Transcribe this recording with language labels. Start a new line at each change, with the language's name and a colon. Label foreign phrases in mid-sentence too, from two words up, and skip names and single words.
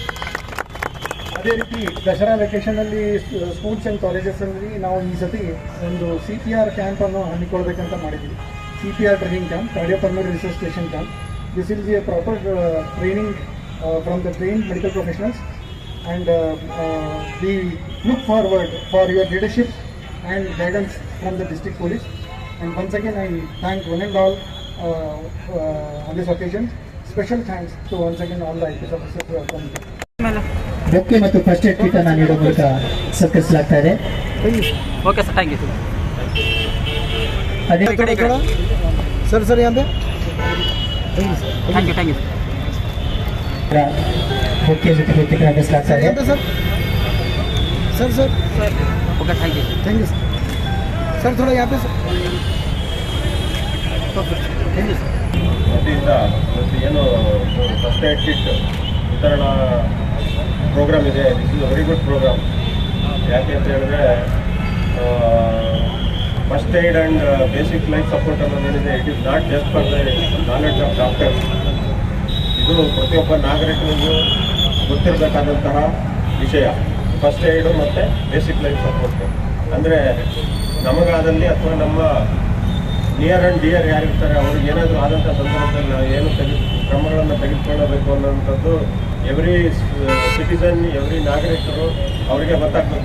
Kannada: ಅದೇ ರೀತಿ ದಸರಾ ವೆಕೇಷನಲ್ಲಿ
English: schools and collegesalli
Kannada: ನಾವು ಈ ಸತಿ ಒಂದು
English: CPR campannu
Kannada: ಹಮ್ಮಿಕೊಳ್ಬೇಕಂತ ಮಾಡಿದ್ದೀವಿ.
English: CPR training camp, cardiopulmonary resuscitation camp. this will be a proper training from the trained medical professionals. And we look forward for your leadership and guidance from the district police. And once again, I thank one and all on this occasion. Special thanks to once again all the IPS officers who have come here.
Kannada: ಬೊಕ್ಕೆ ಮತ್ತು
English: first aid kit
Kannada: ಅನ್ನು ನೀಡುವ ಮೂಲಕ ಸತ್ಕರಿಸಲಾಗ್ತಾ ಇದೆ.
English: okay sir, thank you
Kannada: ಅದೇ
English: ಸರ್
Hindi: यहाँ पे
English: thank you
Kannada: ಬೊಕ್ಕೆ ಜೊತೆ ಕಿಟ್ ನಡೆಸಲಾಗ್ತಾ ಇದೆ.
Hindi: सर
English: okay thank you
Hindi: सर थोड़ा यहाँ पे
Kannada: ವತಿಯಿಂದ ಇವತ್ತು ಏನು
English: first aid kit
Kannada: ವಿತರಣಾ ಪ್ರೋಗ್ರಾಮ್ ಇದೆ,
English: this is very good program.
Kannada: ಯಾಕೆ ಅಂತ ಹೇಳಿದ್ರೆ
English: first aid and basic life support
Kannada: ಅನ್ನೋದೇನಿದೆ,
English: it is not just for the knowledge of doctors.
Kannada: ಇದು ಪ್ರತಿಯೊಬ್ಬ ನಾಗರಿಕನಿಗೂ ಗೊತ್ತಿರಬೇಕಾದಂತಹ ವಿಷಯ.
English: first aid
Kannada: ಮತ್ತು
English: basic life support
Kannada: ಅಂದರೆ ನಮಗಾದಲ್ಲಿ ಅಥವಾ ನಮ್ಮ
English: near and dear
Kannada: ಯಾರಿರ್ತಾರೆ ಅವ್ರಿಗೆ ಏನಾದರೂ ಆದಂಥ ಸಂದರ್ಭದಲ್ಲಿ ನಾವು ಏನು ಕ್ರಮಗಳನ್ನು ತೆಗೆದುಕೊಳ್ಳಬೇಕು ಅನ್ನೋಂಥದ್ದು
English: every citizen,
Kannada: ಎವ್ರಿ ನಾಗರಿಕರು ಅವರಿಗೆ ಗೊತ್ತಾಗಬೇಕು.